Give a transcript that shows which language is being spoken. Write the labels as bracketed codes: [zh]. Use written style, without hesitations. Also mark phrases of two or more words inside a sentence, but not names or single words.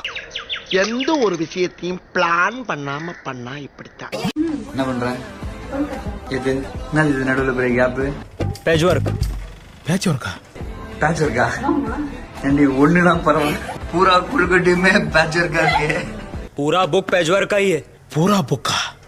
[ta] எந்த ஒரு விஷயத்தையும் பிளான் பண்ணாம பண்ணா இப்படித்தான். என்ன பண்ற? இது என்ன? இது நடுவுல பெரிய கேப். பேட்ச் ஒர்க்கா? ஏண்டி ஒண்ணுனா பரவாயில்ல, பூரா குழுக்கட்டியுமே பேட்ச் ஒர்க்கா இருக்கு. [hi] पूरा बुक पैचवर्क का ही है. पूरा बुक का?